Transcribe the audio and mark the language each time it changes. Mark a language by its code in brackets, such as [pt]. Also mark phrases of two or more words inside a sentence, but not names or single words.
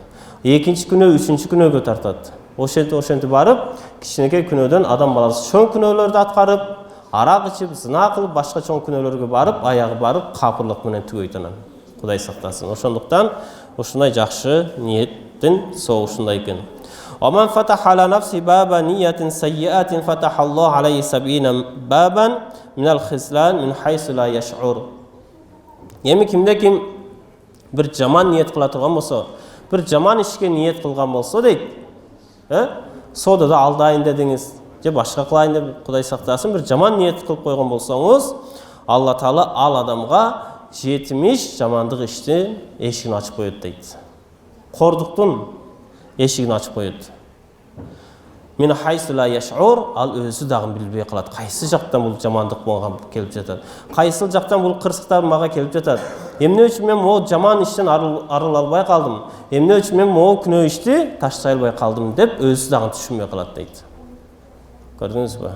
[ky] Экинчи күнөө үчүнчү күнөөгө тартат. Ошентип барып, кичинекей күнөөдөн адам баласы чоң күнөөлөрдү аткарып, арак ичип, зына кылып, башка чоң күнөөлөргө барып, аягы барып, капырлык менен түгөйт анан. Кудай сактасын. Ошондуктан ушундай жакшы ниеттин соошундай экен. [ar] من فتح على نفسه باب نية سيئة فتح الله عليه سبعين بابا من الخذلان من حيث لا يشعر. [ky] Эми кимде-ким бир жаман ниет кыла турган болсо, бир жаман ишке ниет кылган болсо дейт, содада алдайын дедиңиз, же башка кылайын деп Кудай сактасын, бир жаман ниет кылып койгон болсоңуз, Алла Таала ал адамга 70 жамандык ишти эшигин ачып коет дейт. Кордуктун эшигин ачып коет. [ar] من حيث لا يشعر, [ky] ал өзү дагы билбей калат. Кайсы жактан бул жамандык мага келип жатат? Кайсы жактан бул кырсыктар мага келип жатат? Эмне үчүн мен могу жаман иштен арыла албай калдым? Эмне үчүн мен могу күнөө ишти таштай албай калдым деп өзү дагы түшүнбөй калат дейт. Көрдүңүзбү?